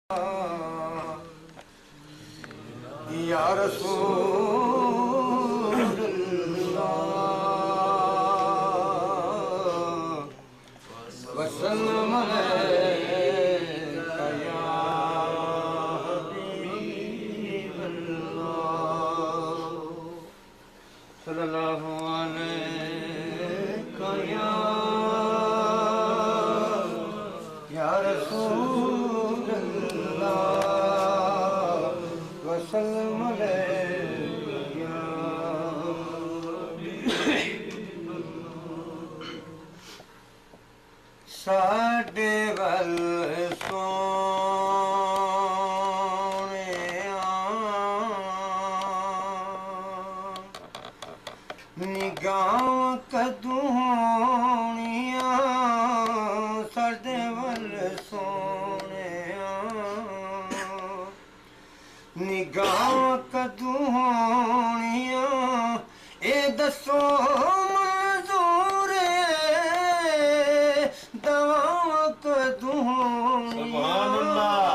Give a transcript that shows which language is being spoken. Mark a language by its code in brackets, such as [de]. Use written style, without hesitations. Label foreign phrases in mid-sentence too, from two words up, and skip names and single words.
[ar] يا رسول الله وسلام عليك يا حبيب الله صلى الله عليك يا رسول الله وسلام عليك [pa] ساڈے ول سوہنیا نگاہ کدوں ہونیاں ساڈے ول سوہنیا نگاہ کدوں ہونیاں اے دسو منظور دوا کدوں ہونیاں